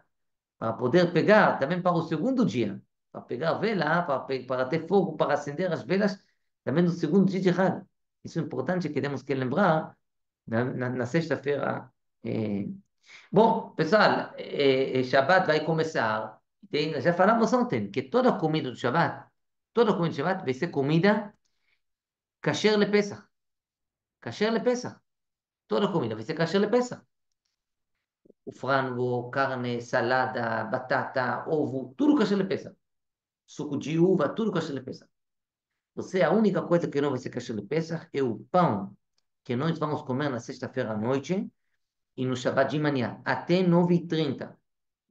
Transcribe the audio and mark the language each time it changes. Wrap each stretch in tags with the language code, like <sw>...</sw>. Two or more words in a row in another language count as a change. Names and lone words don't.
<pt>Para poder pegar também para o segundo dia, para pegar a vela, para ter fogo, para acender as velas também no segundo dia de Hanukkah. Isso é importante que temos que lembrar na sexta-feira. eh. Bom, pessoal, Shabbat vai começar. Já falamos ontem que toda comida do Shabbat vai ser comida</pt> <he>כשר לפסח. כשר לפסח.</he> <pt>Toda comida vai ser</pt> <he>כשר לפסח.</he> <pt>O frango, carne, salada, batata, ovo, tudo</pt> <he>כשר לפסח.</he> <pt>Suco de uva, tudo</pt> <he>כשר לפסח.</he> <pt>Você, a única coisa que não vai ser</pt> <he>כשר לפסח</he> <pt>é o pão que nós vamos comer na sexta-feira à noite e no Shabbat de manhã, até 9h30.</pt>